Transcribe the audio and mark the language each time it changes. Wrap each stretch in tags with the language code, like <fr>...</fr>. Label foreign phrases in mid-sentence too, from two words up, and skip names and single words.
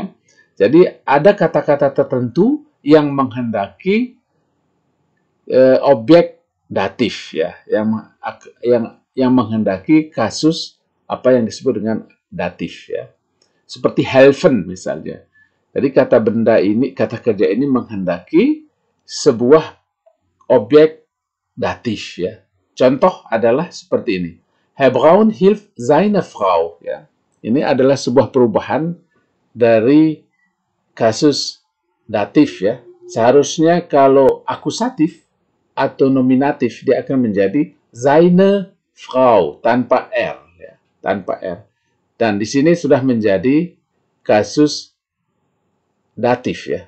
<id>Jadi ada kata-kata tertentu yang menghendaki objek datif ya, yang menghendaki kasus apa yang disebut dengan datif ya. Seperti helfen misalnya. Jadi kata benda ini, kata kerja ini menghendaki sebuah objek datif ya. Contoh adalah seperti ini.</id> <de>Herr Braun hilft seine Frau.</de> <id>Ya. Ini adalah sebuah perubahan dari kasus datif ya. Seharusnya kalau akusatif atau nominatif dia akan menjadi</id> <de>seine Frau</de> <id>tanpa R ya, tanpa R. Dan di sini sudah menjadi kasus datif ya.</id>